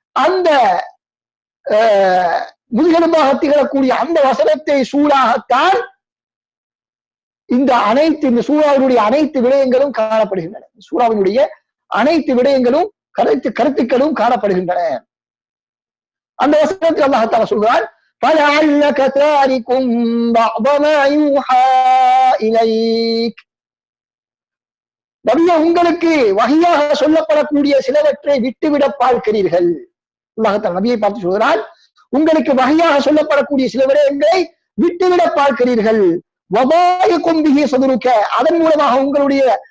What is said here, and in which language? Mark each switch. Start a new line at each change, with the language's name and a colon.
Tamil: அந்த முதுகெலும்பாக திகழக்கூடிய அந்த வசனத்தை சூறாகத்தான் இந்த சூறாவினுடைய அனைத்து விடயங்களும் காணப்படுகின்றன. சூறாவினுடைய அனைத்து விடயங்களும் கருத்துக்களும் காணப்படுகின்றன. அந்த வசனத்தில் அல்லாஹ் தஆலா சொல்கிறார்,
Arabic: فَلَعَلَّكَ تَارِكٌ بَعْضَ مَا يُوحَى إِلَيْكَ.
Tamil: நபியே, உங்களுக்கு வஹியாக சொல்லப்படக்கூடிய சிலவற்றை விட்டுவிட பார்க்கிறீர்கள். அல்லாஹ் தஆலா நபியை பார்த்து சொல்கிறார், உங்களுக்கு வஹியாக சொல்லப்படக்கூடிய சில விடயங்களை விட்டுவிட பார்க்கிறீர்கள். வபாயிக்கும் பிஹி சதுருக்க, அதன் மூலமாக உங்களுடைய